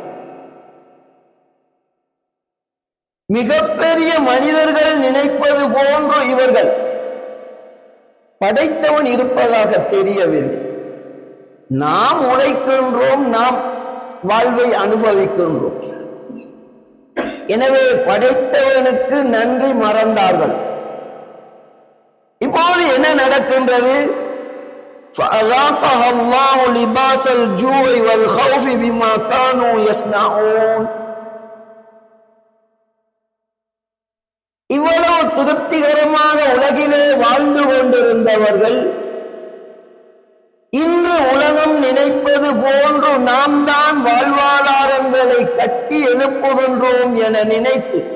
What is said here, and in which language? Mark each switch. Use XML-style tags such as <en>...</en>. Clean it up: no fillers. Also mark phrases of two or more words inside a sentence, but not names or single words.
<ta>மிகப்பெரிய மனிதர்கள் நினைப்பது போன்று இவர்கள் படைத்தவன் இருப்பதாக தெரியவில்லை. நாம் உழைக்கின்றோம், நாம் வாழ்வை அனுபவிக்கின்றோம். எனவே படைத்தவனுக்கு நன்றி மறந்தார்கள். இப்போது என்ன நடக்கின்றது?</ta> <ar>فَأَذَاقَهَا اللَّهُ لِبَاسَ الْجُوعِ وَالْخَوْفِ بِمَا كَانُوا يَصْنَعُونَ.</ar> <ta>இவ்வளவு திருப்திகரமாக உலகிலே வாழ்ந்து கொண்டிருந்தவர்கள் இன்று உலகம் நினைப்பது போன்று நாம் தான் வாழ்வாதாரங்களை கட்டி எழுப்புகின்றோம் என நினைத்து</ta>